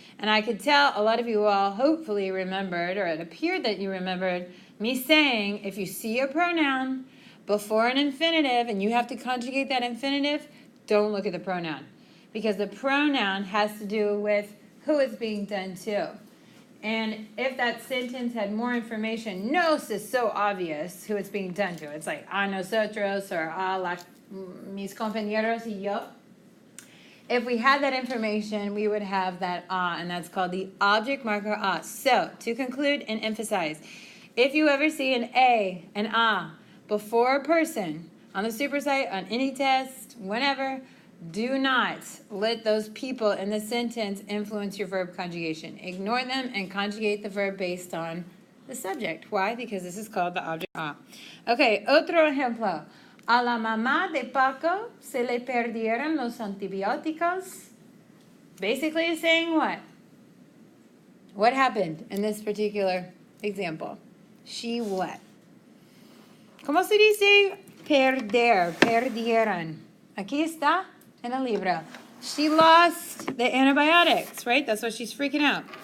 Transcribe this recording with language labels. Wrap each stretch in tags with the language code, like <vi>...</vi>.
<en>And I could tell a lot of you all hopefully remembered, or it appeared that you remembered, me saying if you see a pronoun before an infinitive and you have to conjugate that infinitive, don't look at the pronoun. Because the pronoun has to do with who it's being done to. And if that sentence had more information, nos is so obvious who it's being done to. It's like a nosotros or</en> <es>a mis compañeros y yo.</es> <en>If we had that information, we would have that and that's called the object marker a. So, to conclude and emphasize, if you ever see an a, an a, before a person, on the supersite, on any test, whenever, do not let those people in the sentence influence your verb conjugation. Ignore them and conjugate the verb based on the subject. Why? Because this is called the object a.</en> <es>Okay, otro ejemplo. A la mamá de Paco se le perdieron los antibióticos.</es> <en>Basically it's saying what? What happened in this particular example? She what?</en> <es>¿Cómo se dice perder? Perdieron. Aquí está en el libro.</es> <en>She lost the antibiotics, right? That's why she's freaking out.</en>